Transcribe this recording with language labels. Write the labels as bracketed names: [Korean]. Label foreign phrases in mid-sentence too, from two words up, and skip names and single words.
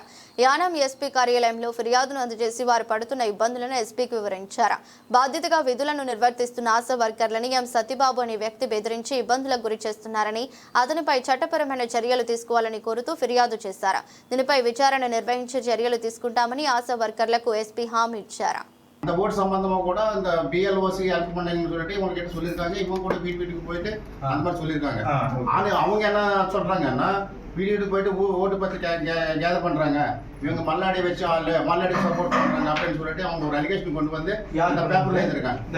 [Telugu] యానాం ఎస్పీ కార్యాలయంలో ఫిర్యాదును అందజేసి వారు పడుతున్న ఇబ్బందులను ఎస్పీకి వివరించారు. బాధ్యతగా విధులను నిర్వర్తిస్తున్న ఆశా వర్కర్లని ఎం సత్యబాబు అనే వ్యక్తి బెదిరించి ఇబ్బందులకు గురి చేస్తున్నారని, అతనిపై చట్టపరమైన చర్యలు తీసుకోవాలని కోరుతూ ఫిర్యాదు చేశారు. దీనిపై విచారణ నిర్వహించి చర్యలు తీసుకుంటామని ఆశా వర్కర్లకు எஸ்பி హామీ ఇచ్చారు. [Tamil] அந்த போர்டு சம்பந்தமாக கூட இந்த பிஎல்ஓசி ஹெல்ப் பண்ணீங்கன்னு சொல்லிட்டு உங்ககிட்ட சொல்லியிருக்காங்க. இவங்க கூட வீட்டுக்கு போயிட்டு அந்த மாதிரி சொல்லியிருக்காங்க. ஆனால் அவங்க என்ன சொல்கிறாங்கன்னா வீட்டுக்கு போயிட்டு ஓட்டு பற்றி கேதர் பண்ணுறாங்க, இவங்க மல்லாடி வச்சு மல்லாடி சப்போர்ட் பண்றாங்க அப்படின்னு சொல்லிட்டு அவங்க ஒரு அலிகேஷன் கொண்டு வந்து அந்த பேப்பர்ல எழுதிருக்காங்க.